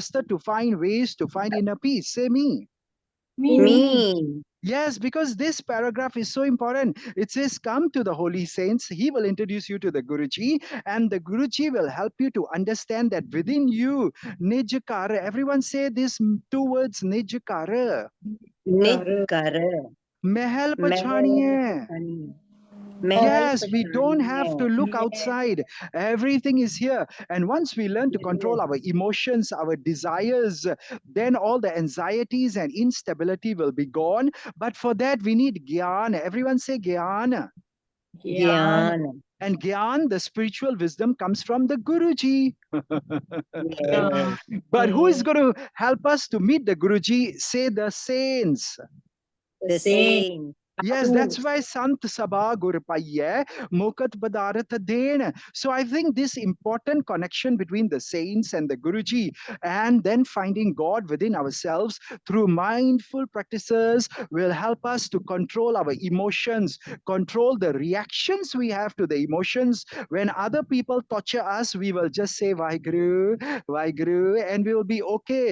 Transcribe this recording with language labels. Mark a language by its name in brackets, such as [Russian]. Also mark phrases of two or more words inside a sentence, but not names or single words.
[English] interested to find ways to find inner peace? Say me. Me. Yes, because this paragraph is so important. It says, come to the holy saints. He will introduce you to the Guruji, and the Guruji will help you to understand that within you, Nijkara. Everyone say this 2 words, [Punjabi] Nijkara. Nitkara. Mahal Mahal pachaniye. Pachani. Mahal [English] Yes, we don't have to [Punjabi] Pachani. [English] look outside. Everything is here. And once we learn to control our emotions, our desires, then all the anxieties and instability will be gone. But for that, we need Gyan. Everyone say Gyan. [Punjabi] Jnana. [English] And Gyan, the spiritual wisdom, comes from the Guruji. Yes. But who is going to help us to meet the Guruji? Say the saints. The same. Yes, that's why [Punjabi] ਸੰਤ ਸਭਾ ਗੁਰੁ ਪਾਈਐ ਮੁਕਤਿ ਪਦਾਰਥੁ ਧੇਨ. [English] So I think this important connection between the saints and the Guruji, and then finding God within ourselves through mindful practices, will help us to control our emotions, control the reactions we have to the emotions. When other people torture us, we will just say Vaheguru, Vaheguru, and we will be okay.